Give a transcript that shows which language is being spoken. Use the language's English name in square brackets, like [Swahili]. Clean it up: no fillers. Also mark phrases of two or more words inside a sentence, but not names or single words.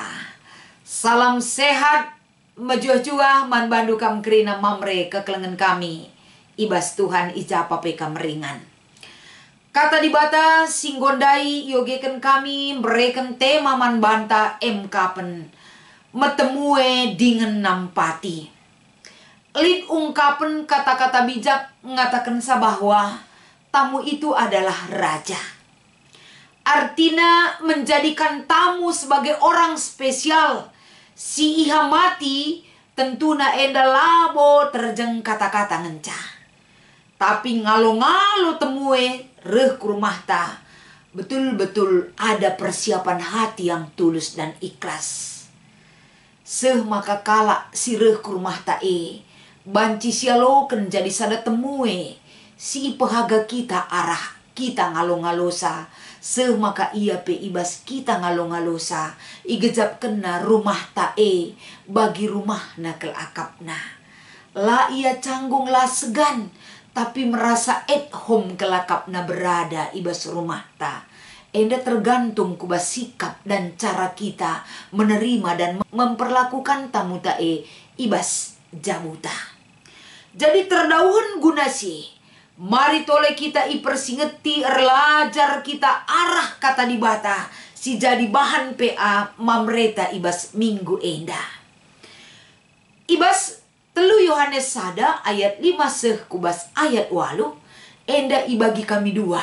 [Batak Karo] Salam sehat mejuah-juah man bandu kam kerina mamre kekelengan kami. Ibas Tuhan ijapa pe kameringan. Kata dibata singgondai yogeken kami mereken tema man banta kapen metemue dengan nampati. Lid ungkapen [Indonesian] kata-kata bijak mengatakan bahwa tamu itu adalah raja. Artinya menjadikan tamu sebagai orang spesial. [Batak Karo] Si iha mati tentuna enda labo terjeng kata-kata ngencah. Tapi ngalo-ngalo temue reh ke rumah ta. [Indonesian] Betul-betul ada persiapan hati yang tulus dan ikhlas. [Batak Karo] Seh maka kala si reh ke rumah ta banci sialoken jadi sada temue. Si pehaga kita arah kita ngalo-ngalosa. Seh maka ia pe ibas kita ngalo-ngalosa. Igejap kena rumah ta bagi rumah na kel akapna. La ia canggung la segan. Tapi merasa [English] at home [Batak Karo] kelakapna berada ibas rumah ta. [Indonesian] Enda tergantung kubas sikap dan cara kita menerima dan memperlakukan [Batak Karo] tamu ta ibas jamuta. Jadi terdauhan guna si. Mari tole kita ipersingeti erlajar kita arah kata dibata. Si jadi bahan PA mamreta ibas minggu endah. Ibas telu Yohanes sada ayat 5 sekubas ayat 8 enda ibagi kami dua.